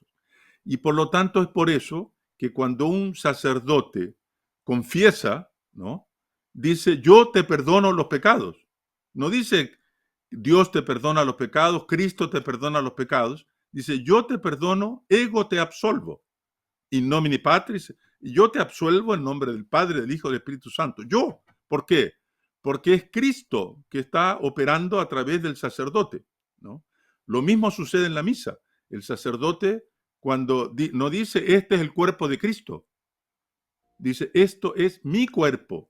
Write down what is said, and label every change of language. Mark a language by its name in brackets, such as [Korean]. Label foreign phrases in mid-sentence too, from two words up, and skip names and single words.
[Spanish] Y por lo tanto es por eso que cuando un sacerdote confiesa, ¿no? Dice, yo te perdono los pecados. No dice, Dios te perdona los pecados, Cristo te perdona los pecados. Dice, yo te perdono, [Latin] ego te absolvo. In nomine Patris, [Spanish] yo te absuelvo en nombre del Padre, del Hijo y del Espíritu Santo. Yo. ¿Por qué? Porque es Cristo que está operando a través del sacerdote, ¿no? Lo mismo sucede en la misa. El sacerdote, cuando no dice, este es el cuerpo de Cristo, dice, esto es mi cuerpo.